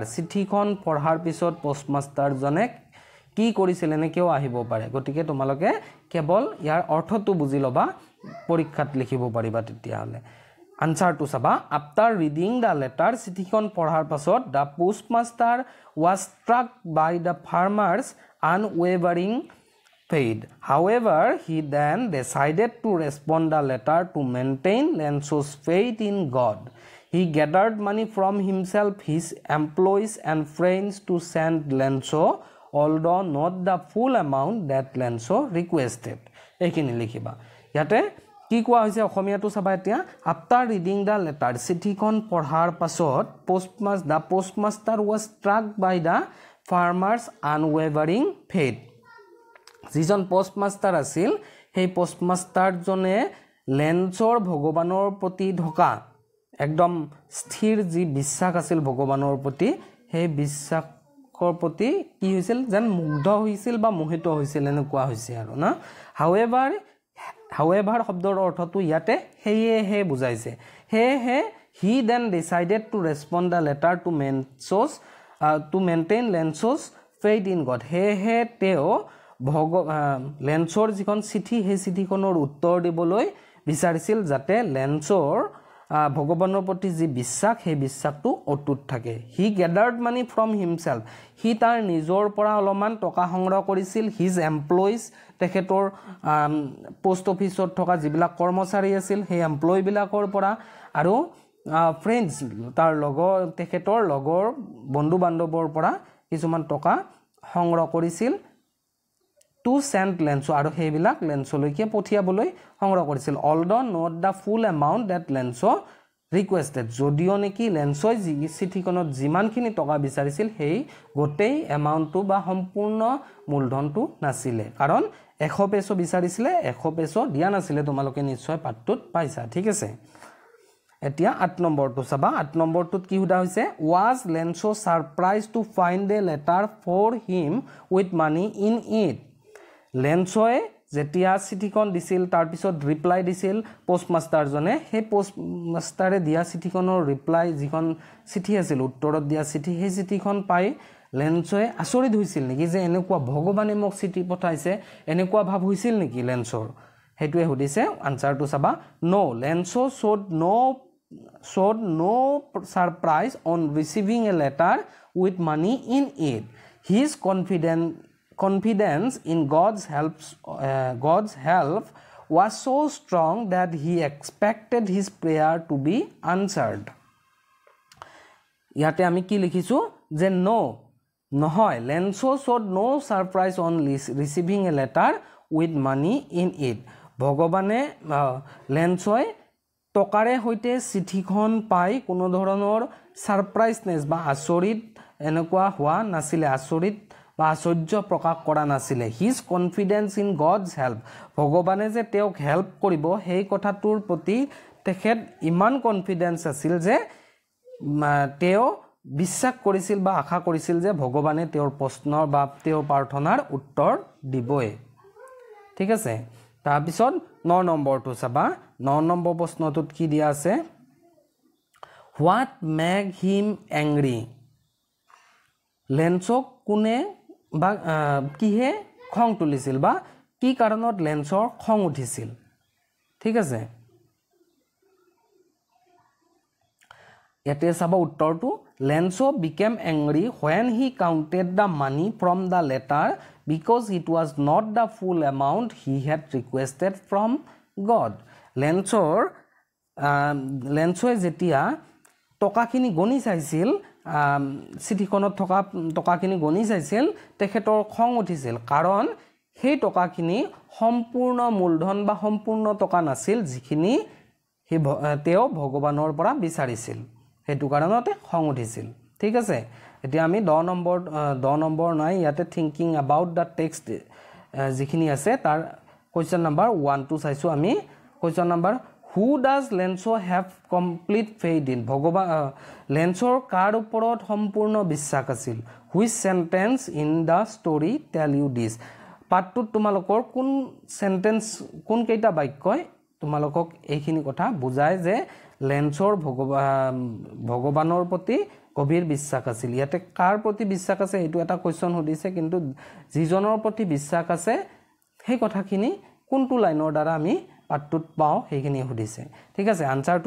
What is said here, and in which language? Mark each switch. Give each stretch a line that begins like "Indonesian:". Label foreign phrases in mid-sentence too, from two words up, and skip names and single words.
Assamese: চিঠিখন পঢ়াৰ পিছত postmaster জনে কি কৰিছিল এনেকেও আহিব পাৰে গতিকে তোমালোকে কেৱল ইয়াৰ অৰ্থটো বুজি লবা পৰীক্ষাত লিখিব পাৰিবা তেতিয়াহলে আনসাৰটো চাবা
English: after reading the letter
Assamese: চিঠিখন পঢ়াৰ পাছত
English: the postmaster was struck by the farmer's unwavering faith. However, he then decided to respond the letter to maintain Lenso's faith in God. He gathered money from himself, his employees and friends to send Lenso, although not the full amount that Lenso requested.
Assamese: এইখিনি লিখিবা ইয়াতে কি কোৱা হৈছে অসমীয়াটো চাবা এতিয়া
English: after reading the letter
Assamese: চিঠিখন পঢ়াৰ পাছত
English: the postmaster was struck by the farmer's unwavering faith.
Assamese: যিজন পোষ্টমাষ্টাৰ আছিল সেই পোষ্টমাষ্টাৰ জনে লেন্সৰ ভগৱানৰ প্ৰতি ঢকা একদম স্থিৰ যি বিশ্বাস আছিল ভগৱানৰ প্ৰতি সেই বিশ্বাসৰ প্ৰতি কি হৈছিল যেন মুগ্ধ হৈছিল বা মোহিত হৈছিল এনেকুৱা হৈছে আৰু না however শব্দৰ অৰ্থটো ইয়াতে হেয়ে বুজাইছে হে
English: he then decided to respond the letter to maintain Lenso's faith in God.
Assamese: হে তেওঁ লেন্সৰ যিখন চিঠি সেই চিঠিখনৰ উত্তৰ দিবলৈ বিচাৰিছিল যাতে লেন্সৰ ভগৱানৰ প্ৰতি যি বিশ্বাস সেই বিশ্বাসটো অটুট থাকে
English: He gathered money from himself
Assamese: হি তাৰ নিজৰ পৰা অলপমান টকা সংগ্ৰহ কৰিছিল
English: his employees
Assamese: তেখেতৰ পোষ্ট অফিচত থকা যিবিলাক কৰ্মচাৰী আছিল সেই এমপ্লয়ি বিলাকৰ পৰা আৰু ফ্ৰেণ্ডছ তাৰ তেখেতৰ লগৰ বন্ধু বান্ধৱৰ পৰা কিছুমান টকা সংগ্ৰহ কৰিছিল
English: to send Lenso
Assamese: আৰু হেবিলাক লেন্সলৈকে পঠিয়াবলৈ সংগ্ৰহ কৰিছিল
English: although not the full amount that Lenso requested
Assamese: যদিও নেকি লেন্সই চিঠিখনত যিমানখিনি টকা বিচাৰিছিল সেই গোটেই এমাউণ্টটো বা সম্পূৰ্ণ মূলধনটো নাছিলে কাৰণ 100 পেছো বিচাৰিছিলে 100 পেছো দিয়া নাছিলে তোমালোকে নিশ্চয় পাঠটোত পাইছা ঠিক আছে এতিয়া 8 নম্বৰটো চাবা 8 নম্বৰটোত কি হুদা হৈছে was
English: Lenso surprised to find a letter for him with money in it
Assamese: লেন্সয়ে যেতিয়া চিঠিখন দিছিল তাৰ পিছত ৰিপ্লাই দিছিল পোষ্টমাষ্টাৰ জনে সেই পোষ্টমাষ্টাৰে দিয়া চিঠিখনৰ ৰিপ্লাই যিখন চিঠি আছিল উত্তৰত দিয়া চিঠি সেই চিঠিখন পাই লেন্সয়ে আচৰিত হৈছিল নেকি যে এনেকুৱা ভগৱানে মোক চিঠি পঠাইছে এনেকুৱা ভাব হৈছিল নেকি লেন্সৰ হেতুৱে হুদিছে আনসাৰটো চাবা no Lenso
English: showed no surprise on receiving a letter with money in it his confidence in God's help was so strong that he expected his prayer to be answered.
Assamese: ইয়াতে আমি কি লিখিছো যে নহয়
English: Lenso showed no surprise on receiving a letter with money in it.
Assamese: ভগৱানে লেন্সই টকাৰে হৈতে চিঠিখন পাই কোনো ধৰণৰ সাৰপ্ৰাইজনেস বা আচৰিত এনেকুৱা হোৱা নাছিলে আচৰিত বা আশ্চৰ্য প্ৰকাশ কৰা নাছিলে
English: his confidence in God's help
Assamese: ভগৱানে যে তেওঁক হেল্প কৰিব সেই কথাটোৰ প্ৰতি তেখেত ইমান কনফিডেন্স আছিল যে তেওঁ বিশ্বাস কৰিছিল বা আশা কৰিছিল যে ভগৱানে তেওঁৰ প্ৰশ্নৰ বা তেওঁৰ প্ৰাৰ্থনাৰ উত্তৰ দিবই ঠিক আছে তাৰ পিছত 9 নম্বৰটো চাবা 9 নম্বৰ প্ৰশ্নটোত কি দিয়া আছে
English: what made him angry
Assamese: লেন্সক কোনে বা কিহে খং তুলিছিল বা কি কাৰণত লেন্সৰ খং উঠিছিল ঠিক আছে
English: ইয়াতে চাবা উত্তৰটো Lenso became angry when he counted the money from the letter because it was not the full amount he had requested from God
Assamese: লেন্সই যেতিয়া টকাখিনি গণি চাইছিল চিঠিখনত থকা টকাখিনি গণি চাইছিল তেখেতৰ খং উঠিছিল কাৰণ সেই টকাখিনি সম্পূৰ্ণ মূলধন বা সম্পূৰ্ণ টকা নাছিল যিখিনি তেওঁ ভগৱানৰ পৰা বিচাৰিছিল হেতু কাৰণতে খং উঠিছিল ঠিক আছে এতিয়া আমি 10 নম্বৰ নাই ইয়াতে
English: thinking about the text
Assamese: যিখিনি আছে তাৰ
English: question number 1 to
Assamese: চাইছো আমি
English: question number who does Lenso have complete faith in
Assamese: ভগৱান লেন্সৰ কাৰ ওপৰত সম্পূৰ্ণ বিশ্বাস আছিল
English: which sentence in the story tell you this
Assamese: পাঠটোত তোমালোকৰ কোন সেন্টেন্স কোন কেইটা বাক্যই তোমালোকক এইখিনি কথা বুজায় যে লেন্সৰ ভগৱানৰ প্ৰতি গভীৰ বিশ্বাস আছিল ইয়াতে কাৰ প্ৰতি বিশ্বাস আছে এইটো এটা কোৱেশ্চন সুধিছে কিন্তু যিজনৰ প্ৰতি বিশ্বাস আছে সেই কথাখিনি কোনটো লাইনৰ দ্বাৰা আমি পাঠটোত পাও সেইখিনি সুধিছে ঠিক আছে আনসাৰটো